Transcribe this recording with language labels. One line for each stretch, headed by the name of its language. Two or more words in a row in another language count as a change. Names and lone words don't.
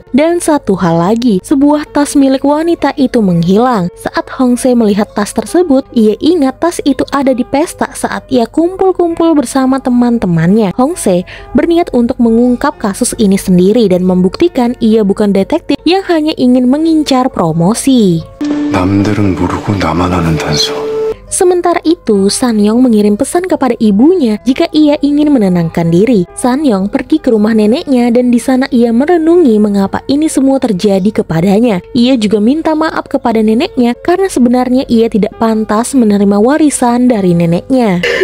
Indonesian: Dan satu hal lagi, sebuah tas milik wanita itu menghilang. Saat Hongse melihat tas tersebut, ia ingat tas itu ada di pesta saat ia kumpul-kumpul bersama teman-temannya. Hongse berniat untuk mengungkap kasus ini sendiri dan membuktikan ia bukan detektif yang hanya ingin mengincar promosi.
Korean: 남들은 모르고 나만 아는 단서.
Indonesian: Sementara itu, Sanyong mengirim pesan kepada ibunya jika ia ingin menenangkan diri. Sanyong pergi ke rumah neneknya dan di sana ia merenungi mengapa ini semua terjadi kepadanya. Ia juga minta maaf kepada neneknya karena sebenarnya ia tidak pantas menerima warisan dari neneknya.